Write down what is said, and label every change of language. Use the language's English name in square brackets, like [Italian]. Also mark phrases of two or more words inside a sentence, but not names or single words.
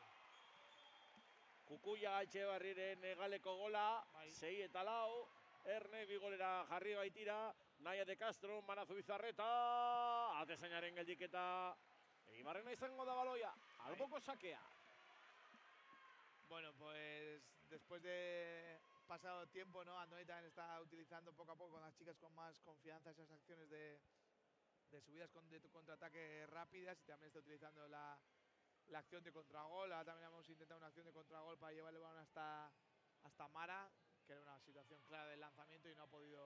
[Basque] Cucuyaga Etxeberriren galeko gola, 6-4, Erne bigolera jarri baitira, Naya de Castro, Mara Zubizarreta, atezainaren geldiketa, Eibarrena izango da baloia, alboko sakea. [Spanish] Bueno, pues después de pasado tiempo, ¿no? Andoni también está utilizando poco a poco con las chicas con más confianza esas acciones de subidas de contraataque rápidas y también está utilizando la acción de contragol. Ahora también hemos intentado una acción de contragol para llevar el balón hasta Mara, que era una situación clara del lanzamiento y no ha podido.